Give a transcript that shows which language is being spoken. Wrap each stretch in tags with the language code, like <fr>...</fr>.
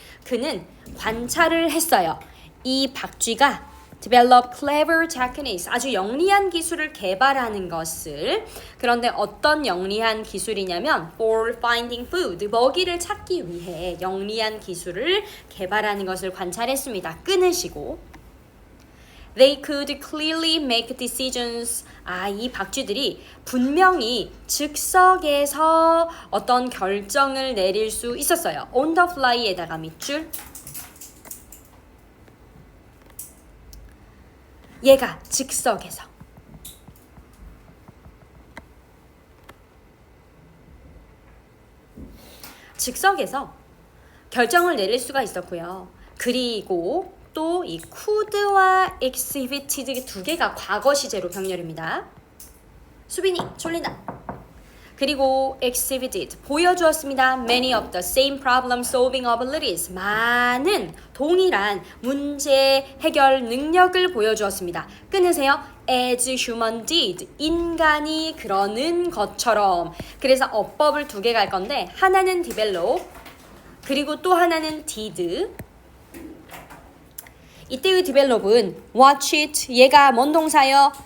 <ko>그는 관찰을 했어요. 이 박쥐가</ko> <en>develop clever techniques,</en> <ko>아주 영리한 기술을 개발하는 것을. 그런데 어떤 영리한 기술이냐면</ko> <en>for finding food,</en> <ko>먹이를 찾기 위해 영리한 기술을 개발하는 것을 관찰했습니다. 끊으시고</ko> <en>They could clearly make decisions.</en> <ko>이 박쥐들이 분명히 즉석에서 어떤 결정을 내릴 수 있었어요.</ko> <en>on the fly</en> <ko>에다가 밑줄. 얘가 즉석에서 결정을 내릴 수가 있었고요. 그리고 또 이 could와 exhibited 두 개가 과거 시제로 병렬입니다. 수빈이 졸린다. 그리고 exhibited 보여주었습니다.</ko> <en>Many of the same problem solving abilities,</en> <ko>많은 동일한 문제 해결 능력을 보여주었습니다. 끊으세요.</ko> <en>As human did,</en> <ko>인간이 그러는 것처럼. 그래서 어법을 두 개 갈 건데 하나는 develop 그리고 또 하나는 did. 이때의 develop은</ko> <en>watch it,</en> <ko>얘가 뭔 동사요?</ko>